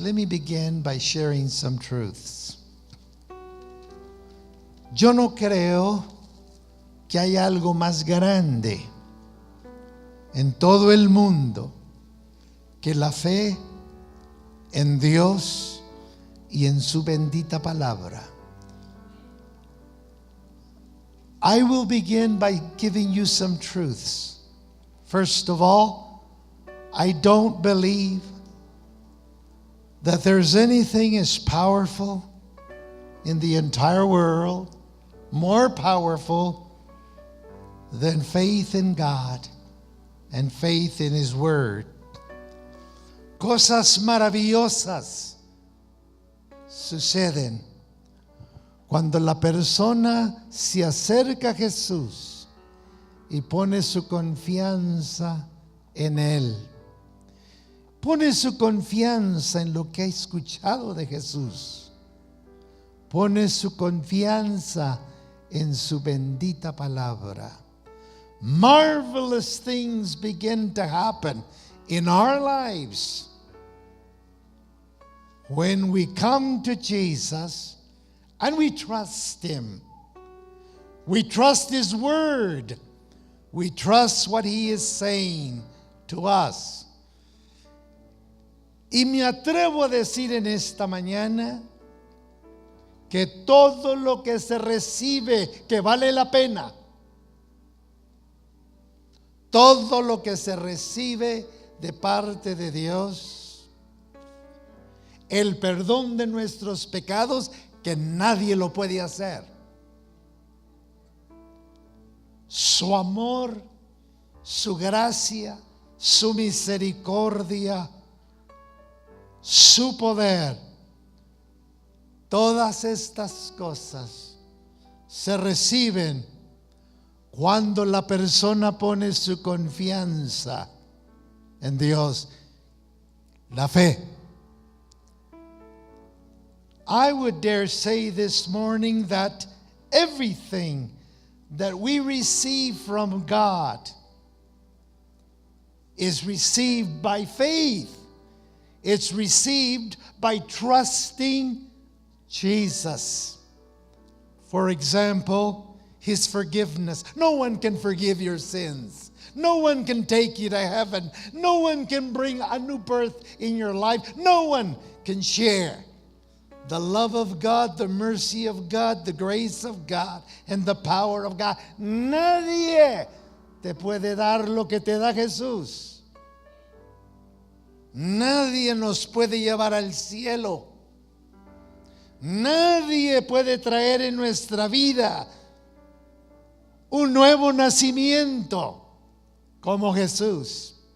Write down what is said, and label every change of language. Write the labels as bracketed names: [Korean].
[English] Let me begin by sharing some truths. [Spanish] Yo no creo que haya algo más grande en todo el mundo que la fe en Dios y en su bendita palabra. [English] I will begin by giving you some truths. First of all, I don't believe that there's anything as powerful in the entire world, more powerful than faith in God and faith in His Word. [Spanish] Cosas maravillosas suceden cuando la persona se acerca a Jesús y pone su confianza en Él. Pone su confianza en lo que ha escuchado de Jesús. Pone su confianza en su bendita palabra. [English] Marvelous things begin to happen in our lives when we come to Jesus and we trust Him. We trust His Word. We trust what He is saying to us. [Spanish] Y me atrevo a decir en esta mañana que todo lo que se recibe que vale la pena, todo lo que se recibe de parte de Dios, el perdón de nuestros pecados que nadie lo puede hacer, su amor, su gracia, su misericordia, su poder, todas estas cosas se reciben cuando la persona pone su confianza en Dios, la fe. [English] I would dare say this morning that everything that we receive from God is received by faith. It's received by trusting Jesus. For example, His forgiveness. No one can forgive your sins. No one can take you to heaven. No one can bring a new birth in your life. No one can share the love of God, the mercy of God, the grace of God, and the power of God. [Spanish] Nadie te puede dar lo que te da Jesús. Nadie nos puede llevar al cielo. Nadie puede traer en nuestra vida un nuevo nacimiento como Jesús.